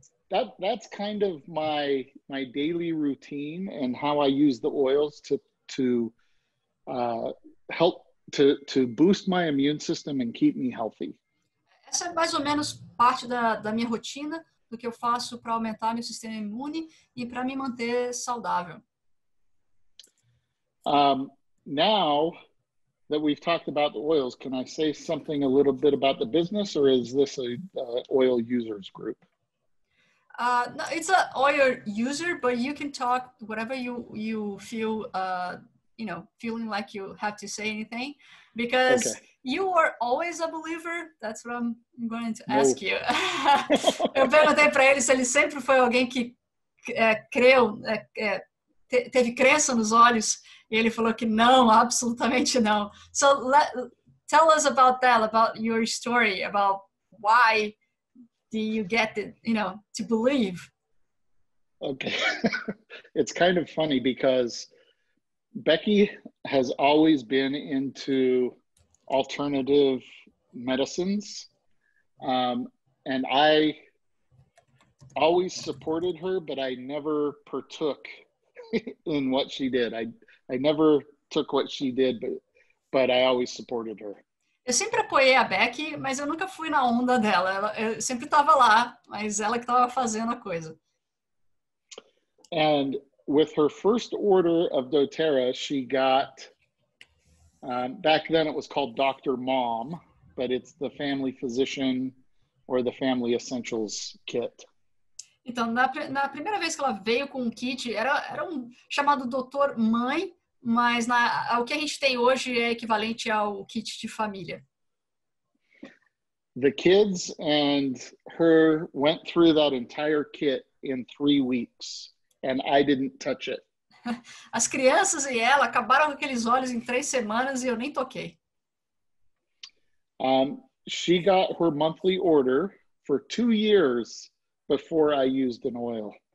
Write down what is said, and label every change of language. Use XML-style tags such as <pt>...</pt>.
<en>That's kind of my daily routine and how I use the oils to help to boost my immune system and keep me healthy.</en> <pt>Essa é mais ou menos parte da minha rotina, do que eu faço para aumentar meu sistema imune e para me manter saudável.</pt> <en>Now that we've talked about the oils, can I say something a little bit about the business, or is this a oil users group? No, it's an oil user, but you can talk whatever you feel, feeling like you have to say anything, because You were always a believer? That's what I'm going to No. ask you.</en> <pt>Eu perguntei para ele se ele sempre foi alguém que creu, teve crença nos olhos, e ele falou que não, absolutamente não.</pt> <en>So tell us about that, about your story, about why do you get it, to believe? Okay. It's kind of funny because Becky has always been into alternative medicines. And I always supported her, but I never partook in what she did. I never took what she did, but I always supported her.</en> <pt>Eu sempre apoiei a Becky, mas eu nunca fui na onda dela. Eu sempre estava lá, mas ela que estava fazendo a coisa.</pt> <en>And with her first order of doTERRA, she got, back then it was called Dr. Mom, but it's the family physician or the family essentials kit.</en> <pt>Então, na primeira vez que ela veio com um kit, era um chamado Doutor Mãe, mas o que a gente tem hoje é equivalente ao kit de família.</pt> <en>The kids and her went through that entire kit in 3 weeks, and I didn't touch it.</en> <pt>As crianças e ela acabaram com aqueles óleos em 3 semanas e eu nem toquei.</pt> <en>She got her monthly order for 2 years before I used an oil.</en>